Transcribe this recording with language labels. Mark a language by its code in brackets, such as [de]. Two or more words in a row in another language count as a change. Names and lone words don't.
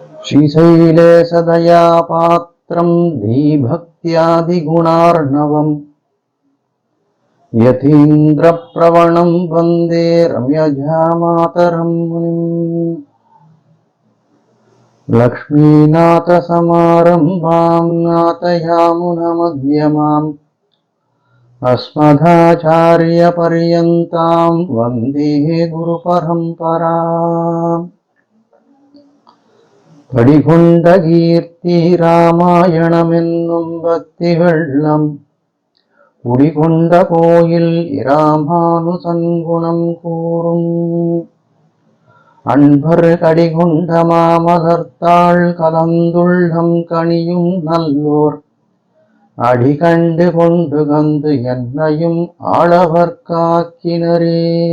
[sa] श्रीशैले सदया पात्रं धीभक्त्यादिगुणार्णवम् यतीन्द्रप्रवणं वन्दे रम्यजामातरं मुनिम् लक्ष्मीनाथसमारम्भां नाथयामुनमध्यमाम् अस्मदाचार्यपर्यन्तां वन्दे गुरुपरम्पराम् [ta] படிகொண்டகீர்த்தி ராமாயணமென்னும் பக்தி வெள்ளம் குடிகொண்ட கோயில் இராமானுசன் குணம் கூறும் அன்பர் கடிகொண்ட மாமலர்த்தாள் கலந்துள்ளம் கனியும் நல்லோர் அடிகண்டு கொண்டு கந்து என்னையும் ஆளவர் காக்கினரே.